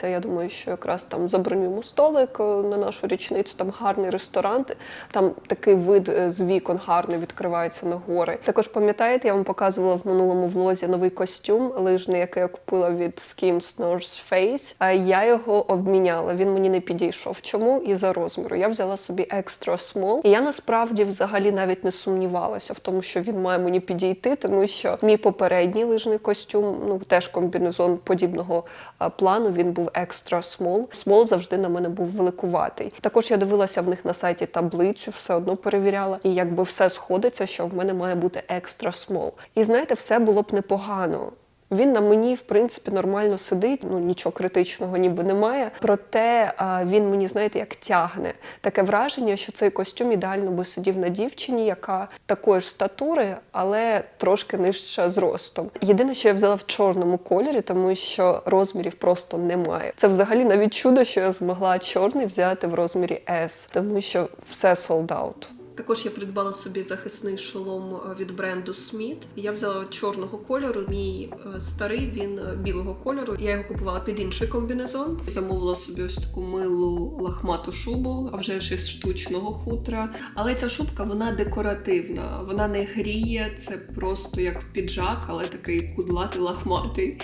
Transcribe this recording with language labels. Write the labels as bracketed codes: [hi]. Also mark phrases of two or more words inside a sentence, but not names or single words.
[uk] Я думаю, що якраз там забронюємо столик на нашу річницю, там гарний ресторан, там такий вид з вікон гарний відкривається на гори. Також пам'ятаєте, я вам показувала в минулому влозі новий костюм лижний, який я купила від Skims North Face. А я його обміняла, він мені не підійшов. Чому? Із-за розміру. Я взяла собі [en] extra small. [uk] І я насправді взагалі навіть не сумнівалася в тому, що він має мені підійти, тому що мій попередній лижний костюм, теж комбінезон подібного плану, він був [en] extra small. [uk] Small завжди на мене був великуватий. Також я дивилася в них на сайті таблицю, все одно перевіряла. І якби все сходиться, що в мене має бути [en] extra small. [uk] І знаєте, все було б непогано. Він на мені, в принципі, нормально сидить, нічого критичного ніби немає. Проте він мені, знаєте, як тягне. Таке враження, що цей костюм ідеально би сидів на дівчині, яка такої ж статури, але трошки нижча зростом. Єдине, що я взяла в чорному кольорі, тому що розмірів просто немає. Це взагалі навіть чудо, що я змогла чорний взяти в розмірі S, тому що все [en] sold out. [uk] Також я придбала собі захисний шолом від бренду Smith. Я взяла чорного кольору, мій старий, він білого кольору. Я його купувала під інший комбінезон. Замовила собі ось таку милу лахмату шубу, а вже ж із штучного хутра. Але ця шубка, вона декоративна, вона не гріє, це просто як піджак, але такий кудлатий, лахматий.